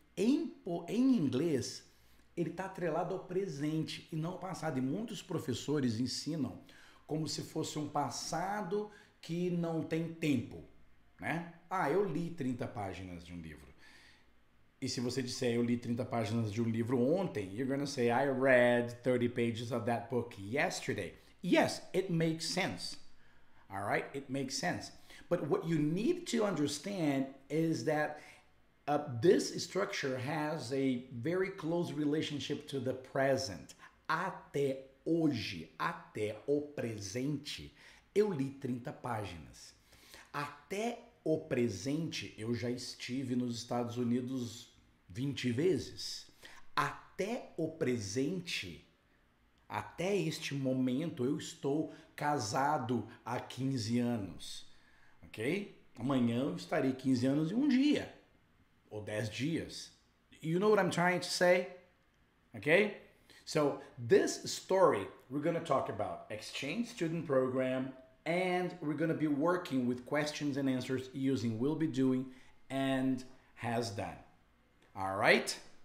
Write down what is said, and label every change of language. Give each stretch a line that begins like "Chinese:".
Portuguese: Em inglês, ele está atrelado ao presente e não ao passado. E muitos professores ensinam como se fosse um passado que não tem tempo, né? Ah, eu li 30 páginas de um livro. E se você disser eu li 30 páginas de um livro ontem,
English: you're gonna say I read 30 pages of that book yesterday. Yes, it makes sense. All right? It makes sense. But what you need to understand is that this structure has a very close relationship to the present.
Portuguese: Até hoje, até o presente, eu li 30 páginas. Até o presente, eu já estive nos Estados Unidos 20 vezes. Até o presente, até este momento, eu estou casado há 15 anos. Ok? Amanhã eu estarei 15 anos e um dia. Ou 10 dias.
English: You know what I'm trying to say? Okay? So this story, we're going to talk about exchange student program, and we're going to be working with questions and answers using will be doing and has done. All right?